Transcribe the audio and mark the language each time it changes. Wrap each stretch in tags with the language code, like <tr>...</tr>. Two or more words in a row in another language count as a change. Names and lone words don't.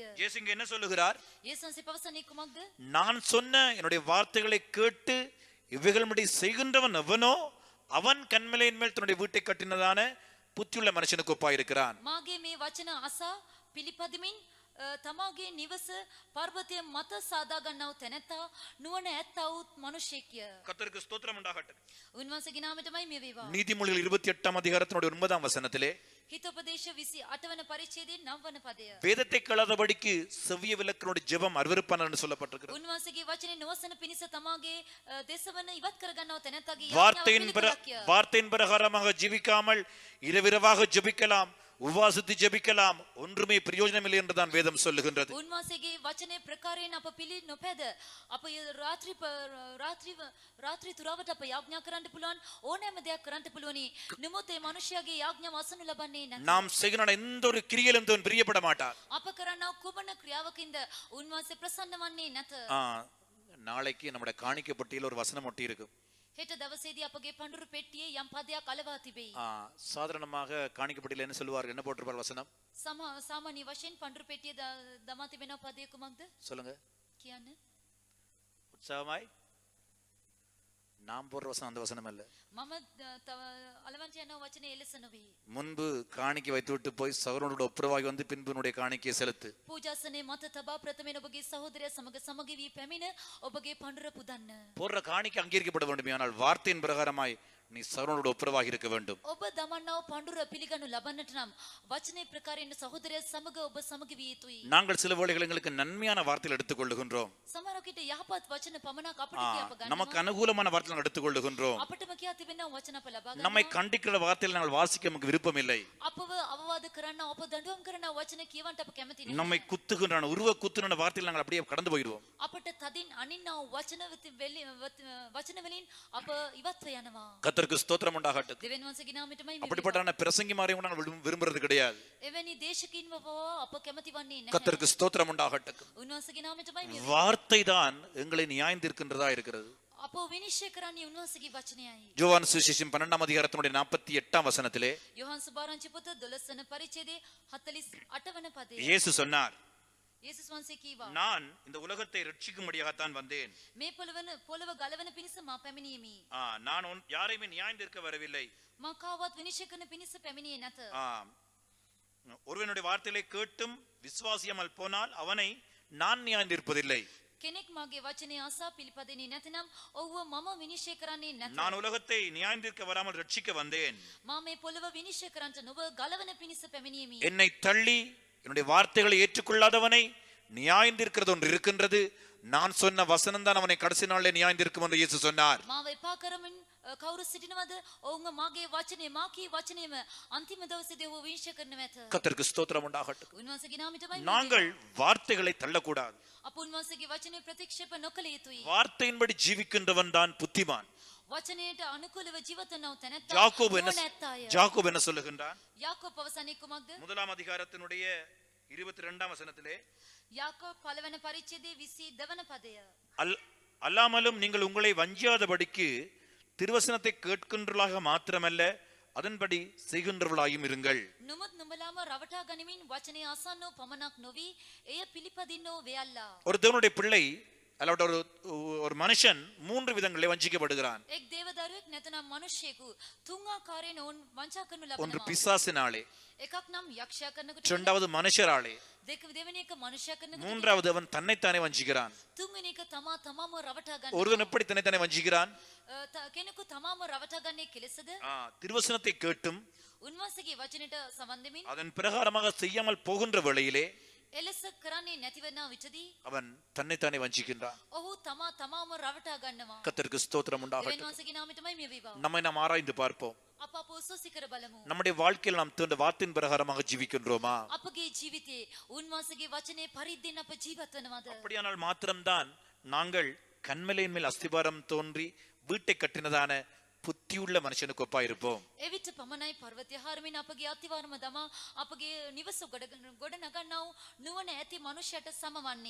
<ta>இயேசு இங்கே என்ன சொல்லுகிறார்?</ta> <si>යේසුස් වහන්සේ පවසන්නේ කුමක්ද?</si> <ta>நான் சொன்ன என்னுடைய வார்த்தைகளை கேட்டு இவைகளின்படி செய்கின்றவன் எவனோ அவன் கன்மலையின் மேல் தன்னுடைய வீட்டை கட்டினதான புத்தியுள்ள மனுஷனுக்கு ஒப்பாயிருக்கிறான்.</ta> <si>මාගේ මේ වචන අසා පිළිපදමින් තමාගේ නිවස පර්වතය මත සාදා ගන්නා වූ තැනැත්තා නුවණ ඇත්තා වූ මනුෂ්‍යෙක්ය.</si> <ta>கர்த்தருக்கு ஸ்தோத்திரம் உண்டாகட்டும்.</ta> <si>උන්වහන්සේගේ නාමයටමයි මේ වේවා.</si> <ta>நீதிமொழிகள் 28ஆம் அதிகாரத்தினுடைய 9ஆம் வசனத்திலே</ta> <si>හිතෝපදේශ 28 වන පරිච්ඡේදයේ 9 වන පදය.</si> <ta>வேதத்தை கேளாதபடிக்கு செவ்விய விளக்கினுடைய ஜெபம் அருவருப்பான என்று சொல்லப்பட்டிருக்கிறது.</ta> <si>උන්වහන්සේගේ වචනේ නොවසන පිණිස තමාගේ දේශවන ඉවත් කර ගන්නව තැනැත්තගේ</si> <ta>வார்த்தையின் பிரகாரமாக ஜெபிக்காமல் இரவிரவாக ஜெபிக்கலாம், உபவாசித்து ஜெபிக்கலாம், ஒன்றுமே பிரயோஜனம் இல்லை என்றுதான் வேதம் சொல்லுகின்றது.</ta> <si>උන්වහන්සේගේ වචනේ ප්‍රකාරයෙන් අප පිළි නොපැද අප රාත්‍රී තුරාවට අප යාඥා කරන්න පුළුවන් ඕනෑම දෙයක් කරන්න පුළුවනි. නමුත් ඒ මනුෂ්‍යයාගේ යාඥාව අසනු ලබන්නේ නැහැ.</si> <ta>நாம் செய்கிற எந்த ஒரு கிரியிலும் தேவன் பிரியப்பட மாட்டார்.</ta> <si>අප කරන්නා කුමන ක්‍රියාවකින්ද උන්වහන්සේ ප්‍රසන්න වන්නේ නැත.</si> <ta>நாளைக்கு நம்முடைய காணிக்கை பட்டியல ஒரு வசனம் ஒட்டி இருக்கும்.</ta> <si>හෙට දවසේදී අපගේ පඳුරු පෙට්ටියේ යම් පදයක් අලවා තිබෙයි.</si> <ta>சாதாரணமாக காணிக்கை பட்டியல என்ன சொல்லுவார்கள், என்ன போட்டிருப்பார் வசனம்?</ta> <si>සාමාන්‍ය වශයෙන් පඳුරු පෙට්ටියේ දමා තිබෙන පදය කුමක්ද?</si> <ta>சொல்லுங்க</ta> <si>කියන්න.</si> <ta>உற்சாகமாய். நாம் போடுற வசனம் அந்த வசனம் அல்ல.</ta> <si>මම අලවන්ට යන වචනේ එලෙස නොවේ.</si> <ta>முன்பு காணிக்கை வைத்து விட்டு போய் சகோதரனோட ஒப்புரவாகி வந்து பின்பு உன்னுடைய காணிக்கையை செலுத்து.</ta> <si>පූජාසනේ මත තබා ප්‍රථමයෙන් ඔබගේ සහෝදරයා සමග සමගි වී පැමිණ ඔබගේ පඳුර පුදන්න.</si> <ta>போடுற காணிக்கை அங்கீகரிக்கப்பட வேண்டுமே, ஆனால் வார்த்தையின் பிரகாரமாய் நீ சகோதரனோடு ஒப்புரவாகி இருக்க வேண்டும்.</ta> <si>ඔබ දමන්නව පඬුර පිළිගනු ලබන්නට නම් වචනේ ප්‍රකාරයෙන් සහෝදරය සමග ඔබ සමග විය යුතුයි.</si> <ta>நாங்கள் சில வேளைகள் எங்களுக்கு நன்மையான வார்த்தைகள் எடுத்துக்கொள்ளுகின்றோம்.</ta> <si>සමහර විට යහපත් වචන පමණක් අපිට කියප</si> <ta>நமக்கு</ta> <si>ගන්නවා.</si> <ta>அனுகூலமான வார்த்தைகள் எடுத்துக்கொள்ளுகின்றோம்.</ta> <si>අපිටම කියා තිබෙන වචන අප ලබා</si> <ta>நம்மை</ta> <si>ගන්නවා.</si> <ta>கண்டிக்கிற வார்த்தைகள் நாங்கள் வாசிக்க நமக்கு விருப்பம் இல்லை.</ta> <si>අපව අවවාද කරන්න අප දඬුවම් කරන වචන කියවන්ට අප කැමති නැහැ.</si> <ta>நம்மை குத்துகின்ற உருவ குத்துன வார்த்தைகள் நாங்கள் அப்படியே கடந்து போயிடுவோம்.</ta> <si>අපට තදින් අනින්නව වචන වලින් අප ඉවත්ව යනවා.</si> <ta>கர்த்தருக்கு ஸ்தோத்திரம் உண்டாகட்டும்.</ta> <si>දෙවියන් වහන්සේගේ නාමයටමයි මේ</si> <ta>அப்படிப்பட்ட பிரசங்கிமாரையும் நாங்கள் விரும்புறது கிடையாது.</ta> <si>එවැනි දේශකින්ව අප කැමති වන්නේ නැහැ.</si> <ta>கர்த்தருக்கு ஸ்தோத்திரம் உண்டாகட்டும்.</ta> <si>උන්වහන්සේගේ නාමයටමයි මේ</si> <ta>வார்த்தை தான் எங்களை நியாயந்திருக்கின்றதா இருக்கிறது.</ta> <si>අප විනිශ්චය කරන්නේ උන්වහන්සේගේ වචනයයි.</si> <ta>யோவான் சுவிசேஷம் 12ஆம் அதிகாரத்தினுடைய 48ஆம் வசனத்திலே</ta> <si>යොහන් සුභාරංචි පොත 12 වන පරිච්ඡේදයේ 48 වන පදයේ</si> <ta>இயேசு சொன்னார்,</ta> <si>යේසුස් වහන්සේ කීවා</si> <ta>நான் இந்த உலகத்தை ரட்சிக்கும்படியாகத்தான் வந்தேன்.</ta> <si>මේ පොළව ගලවන පිණිස මා පැමිණීමි.</si> <ta>நான் யாரையுமே நியாயந்திருக்க வரவில்லை.</ta> <si>මා කාවත් විනිශ්චය කරන පිණිස පැමිණියේ නැත.</si> <ta>ஒருவனுடைய வார்த்தைகளை கேட்டும் விசுவாசியாமல் போனால் அவனை நான் நியாயந்திருப்பதில்லை.</ta> <si>කෙනෙක් මාගේ වචනේ ආසා පිළිපදින්නේ නැතිනම් ඔව්ව මම විනිශ්චය කරන්නේ නැත.</si> <ta>நான் உலகத்தை நியாயந்திருக்க வராமல் ரட்சிக்க வந்தேன்.</ta> <si>මා මේ පොළව විනිශ්චය කරන්නට නොව ගලවන පිණිස පැමිණීමි.</si> <ta>என்னை தள்ளி என்னுடைய வார்த்தைகளை ஏற்றுக்கொள்ளாதவனை நியாயந்திருக்கிறது ஒன்று இருக்கின்றது. நான் சொன்ன வசனம் தான் அவனை கடைசி நாளிலே நியாயந்திருக்கும் என்று இயேசு சொன்னார்.</ta> <si>මාව එපා කරමින් කවුරු සිටිනවද? ඔවුන්ගේ මාගේ වචනේ මාකී වචනේම අන්තිම දවසේදී ඔහු විනිශ්චය කරන්න ඇත.</si> <ta>கர்த்தருக்கு ஸ்தோத்திரம் உண்டாகட்டும்.</ta> <si>උන්වහන්සේගේ නාමයටමයි</si> <ta>நாங்கள் வார்த்தைகளை தள்ளக்கூடாது.</ta> <si>අප උන්වහන්සේගේ වචනේ ප්‍රතික්ෂේප නොකළ යුතුයි.</si> <ta>வார்த்தையின்படி ஜீவிக்கின்றவன் தான் புத்திமான்.</ta> <si>වචනයට අනුකූලව ජීවත් වනව තැනැත්තා</si> <ta>யாக்கோபு என்ன சொல்லுகின்றான்?</ta> <si>යාකෝබ් පවසන්නේ කුමක්ද?</si> <ta>1ஆம் அதிகாரத்தினுடைய 22ஆம் வசனத்திலே</ta> <si>යාකෝබ් පළවන පරිච්ඡේදයේ 22 වන පදය.</si> <ta>அல்லாமலும் நீங்கள் உங்களை வஞ்சியாதபடிக்கு திருவசனத்தை கேட்கின்றவர்களாக மாத்திரமல்ல அதன்படி செய்கின்றவர்களாயும் இருங்கள்.</ta> <si>නුඹත් නුඹලාම රවටා ගනිමින් වචනේ අසන්නෝ පමණක් නොවි එය පිළිපදින්නෝ වෙයල්ලා.</si> <ta>ஒரு தேவனுடைய பிள்ளை அல்லது ஒரு மனுஷன் 3 விதங்களில் வஞ்சிக்கப்படுகிறான்.</ta> <si>එක් දේවදරුවෙක් නැතනම් මිනිසෙකු තුන් ආකාරයෙන් ඔවුන් වංචා කරනු</si> <ta>ஒன்று</ta> <si>ලබනවා.</si> <ta>பிசாசினாலே,</ta> <si>එකක් නම් යක්ෂයා කරනකොට,</si> <ta>இரண்டாவது மனுஷராலே,</ta> <si>දෙවෙනි එක මනුෂ්‍යයා කරනකොට,</si> <ta>மூன்றாவது அவன் தன்னைத்தானே வஞ்சிக்கிறான்.</ta> <si>තුන්වෙනි එක තමාම රවටා ගන්නවා.</si> <ta>ஒருவன் எப்படி தன்னைத்தானே வஞ்சிக்கிறான்?</ta> <si>කෙනෙකු තමාම රවටා ගන්නේ කෙලෙසද?</si> <ta>திருவசனத்தை கேட்டும்</ta> <si>උන්වහන්සේගේ වචනයට සවන් දෙමින්</si> <ta>அதன் பிரகாரமாக செய்யாமல் போகின்ற வேளையிலே</ta> <si>එලෙස කරන්නේ නැතිවන විටදී</si> <ta>அவன் தன்னைத்தானே வஞ்சிக்கின்றான்.</ta> <si>ඔහු තමාම රවටා ගන්නවා.</si> <ta>கர்த்தருக்கு ஸ்தோத்திரம்</ta> <si>දෙවියන්</si> <ta>உண்டாகட்டும்.</ta> <si>වහන්සේගේ නාමයටමයි මේ වේවා.</si> <ta>நம்மை நாம் ஆராய்ந்து பார்ப்போம்.</ta> <si>අප උසෝසි කර බලමු.</si> <ta>நம்முடைய வாழ்க்கையில் நாம் தந்த வார்த்தையின் பிரகாரமாக ஜீவிக்கின்றோமா?</ta> <si>අපගේ ජීවිතයේ උන්වහන්සේගේ වචනේ පරිද්දෙන් අප ජීවත් වෙනවද?</si> <ta>அப்படியானால் மாத்திரம்தான் நாங்கள் கண்மலையின் மேல் அஸ்திபாரம் தோன்றி வீட்டை கட்டினதான புத்தியுள்ள மனுஷனுக்கு ஒப்பா இருப்போம்.</ta> <si>එවිට පමණයි පර්වතය හරමින් අපගේ අතිවාරම දමා අපගේ නිවස ගොඩ නගන්නා වූ නුවණ ඇති මනුෂ්‍යයට සමවන්නේ.</si>